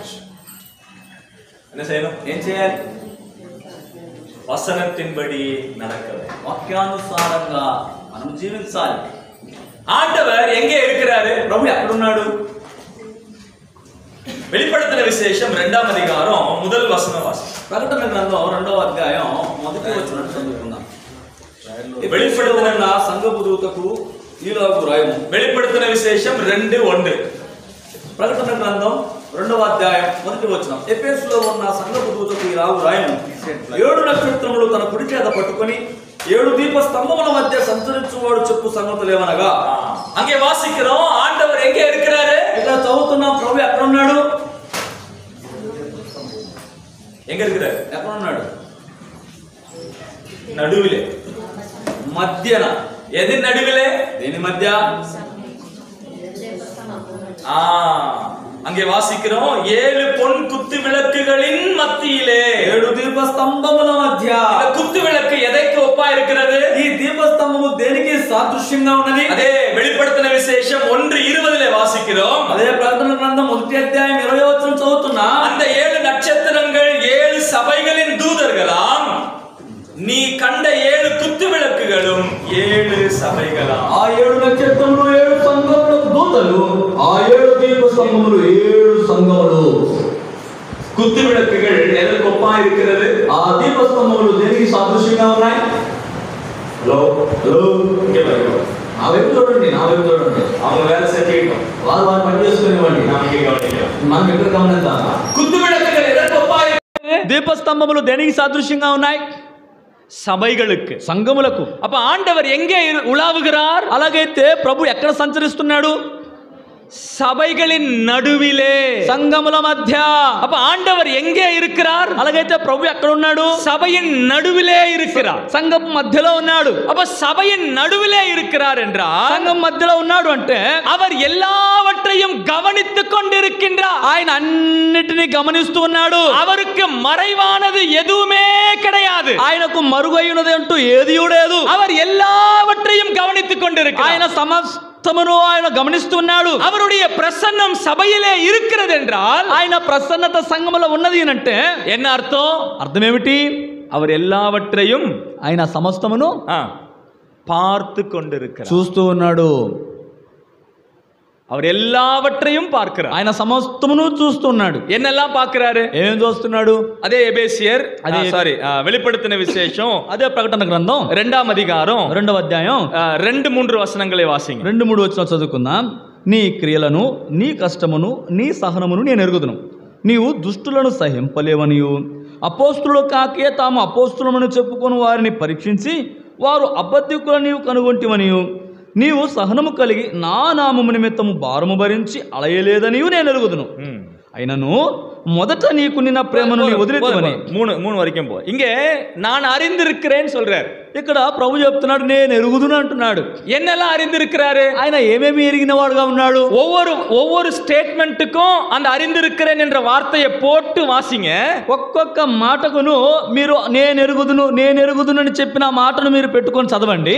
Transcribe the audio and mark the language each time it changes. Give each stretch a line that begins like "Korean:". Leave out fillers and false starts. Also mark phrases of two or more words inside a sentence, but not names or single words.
Tamil: என்ன செய்யணும்?
Telugu: ఏం చేయాలి?
Tamil: வசனத்தின்படி நடக்க வேண்டும்.
Telugu: వాక్యానుసారంగా మనం జీవించాలి.
Tamil: ஆண்டவர் எங்கே இருக்கிறாரு?
Telugu: ప్రభు ఎక్కడున్నాడు?
Tamil: வெளிப்படுத்தின விசேஷம் 2ஆம் அதிகாரம் முதல் வசனம் வாசி.
Telugu: ప్రకటన గ్రంథం 2వ అధ్యాయం మొదటి వచనం చదువుకుందాం.
Tamil: வெளிப்படுத்தின
Telugu: సంఘపు దూతకు ఈలాగు రాయము.
Tamil: வெளிப்படுத்தின விசேஷம் 2:1.
Telugu: ప్రకటన గ్రంథం 2వ అధ్యాయం మొదటి వచనం. ఎఫెసులో ఉన్న సంఘపు దూతకు ఈలాగు రాయము. 7 నక్షత్రములు తన కుడి చేత పట్టుకొని 7 దీప స్తంభముల మధ్య సంచరించువాడు చెప్పు సంగతులేమనగా.
Tamil: அங்கே வாசிக்கிறோம், ஆண்டவர் எங்கே இருக்கிறாரு?
Telugu: ఇక్కడ చదువుతున్నాం, ప్రభు ఎక్కడ ఉన్నాడు?
Tamil: எங்க இருக்கிறாரு?
Telugu: ఎక్కడ ఉన్నాడు?
Tamil: நடுவிலே.
Telugu: మధ్యన.
Tamil: எது நடுவிலே?
Telugu: దేని మధ్య?
Tamil: அங்கே வாசிக்கிறோம், 7 பொன் குத்து விளக்குகளின் மத்தியிலே.
Telugu: 7 దీప స్తంభముల మధ్య.
Tamil: இந்த குத்து விளக்கு எதைக்கு ஒப்பா இருக்கிறது?
Telugu: ఈ దీప స్తంభము దేనికి సాదృశ్యంగా ఉన్నది?
Tamil: அதே வெளிப்படுத்தின விசேஷம் 1:20 வாசிக்கிறோம்.
Telugu: అదే ప్రకటన గ్రంథం 1వ అధ్యాయం 20వ వచనం చదువుతున్నా.
Tamil: அந்த 7 நட்சத்திரங்கள் 7 சபைகளின் தூதர்களாம், நீ கண்ட 7 குத்து விளக்குகளும் 7 சபைகளாம்.
Telugu: ఆ 7 నక్షత్రములు 7 సంఘములకు దూతలు, ఆ 7 దీప స్తంభములు 7 సంఘములు.
Tamil: குத்து விளக்குகள் எதற்கு ஒப்பா இருக்கிறது?
Telugu: ఆ దీప స్తంభములు దేనికి సాదృశ్యంగా ఉన్నాయి?
English: hello hello,
Tamil: இங்கே பாருங்க.
Telugu: నా వైపు చూడండి, నా వైపు చూడండి.
Tamil: அவங்க வேலை செஞ்சுக்கிட்டோம்,
Telugu: వారు వారు పని చేసుకునేవాడిని.
Tamil: நாம் இங்கே கவனிக்கிறோம்.
Telugu: మనం ఎక్కడ గమనిద్దాం.
Tamil: குத்து விளக்குகள் எதற்கு ஒப்பா இருக்கிறது?
Telugu: దీప స్తంభములు దేనికి సాదృశ్యంగా ఉన్నాయి?
Tamil: சபைகளுக்கு,
Telugu: సంఘములకు.
Tamil: அப்ப ஆண்டவர் எங்கே உலாவுகிறார்?
Telugu: అలాగైతే ప్రభు ఎక్కడ సంచరిస్తున్నాడు?
Tamil: சபைகளின் நடுவிலே,
Telugu: సంఘముల మధ్య.
Tamil: அப்ப ஆண்டவர் எங்கே இருக்கிறார்?
Telugu: అలాగైతే ప్రభు ఎక్కడ ఉన్నాడు?
Tamil: சபையின் நடுவிலே இருக்கிறார்.
Telugu: సంఘం మధ్యలో ఉన్నాడు.
Tamil: அப்ப சபையின் நடுவிலே இருக்கிறார் என்றால்,
Telugu: సంఘం మధ్యలో ఉన్నాడు అంటే
Tamil: அவர் எல்லாவற்றையும் கவனித்துக் கொண்டிருக்கின்றார்.
Telugu: ఆయన అన్నిటిని గమనిస్తూ ఉన్నాడు.
Tamil: அவருக்கு மறைவானது எதுவுமே கிடையாது.
Telugu: ఆయనకు మరుగైనది అంటూ ఏది లేదు.
Tamil: அவர் எல்லாவற்றையும் கவனித்துக் கொண்டிருக்கிறார்.
Telugu: ఆయన సమస్తమును ఆయన గమనిస్తున్నాడు.
Tamil: அவருடைய பிரசன்னம் சபையிலே இருக்கிறது என்றால்,
Telugu: ఆయన ప్రసన్నత సంఘములో ఉన్నది అంటే
Tamil: என்ன அர்த்தம்?
Telugu: అర్థం ఏమిటి?
Tamil: அவர் எல்லாவற்றையும்
Telugu: ఆయన సమస్తమును
Tamil: பார்த்து கொண்டிருக்கிறார்.
Telugu: చూస్తూ ఉన్నాడు.
Tamil: அவர் எல்லாவற்றையும் பார்க்கிறார்.
Telugu: ఆయన సమస్తమును చూస్తున్నాడు.
Tamil: என்னெல்லாம் பார்க்கிறாரு?
Telugu: ఏం చూస్తున్నాడు?
Tamil: அதே எபேசியர், வெளிப்படுத்தின விசேஷம்,
Telugu: అదే ప్రకటన గ్రంథం
Tamil: 2ஆம் அதிகாரம்
Telugu: 2వ అధ్యాయం
Tamil: 2-3 வசனங்களை வாசிங்க.
Telugu: 2-3 వచనాలు చదువుకుందాం. నీ క్రియలను, నీ కష్టమును, నీ సహనమును నేను ఎరుగుదును. నీవు దుష్టులను సహింపలేవనియు, అపోస్తులు కాకే తాము అపోస్తులమని చెప్పుకొని వారిని పరీక్షించి వారు అబద్ధికులను నీవు కనుగొంటివనియు, నీవు సహనము కలిగి నా నామము నిమిత్తము భారము భరించి అలయలేదనియు నేను ఎరుగుదును. అయినను మొదట నీకు నిన్న ప్రేమను నీ వదిలితవని.
Tamil: மூணு வரைக்கும் போ. இங்கே நான் அறிந்திருக்கிறேன்னு சொல்றார்.
Telugu: ఇక్కడ ప్రభు చెప్తున్నాడు నేను ఎరుగుదును అంటున్నాడు.
Tamil: என்னெல்லாம் அறிந்திருக்கிறாரு?
Telugu: ఆయన ఏమేమి ఎరిగిన వాడుగా ఉన్నాడు.
Tamil: ஒவ்வொரு ஸ்டேட்மெண்ட்டுக்கும் அந்த அறிந்திருக்கிறேன் என்ற வார்த்தையை போட்டு வாசிங்க.
Telugu: ఒక్కొక్క మాటకును మీరు నేను ఎరుగుదును అని చెప్పిన మాటను మీరు పెట్టుకొని చదవండి.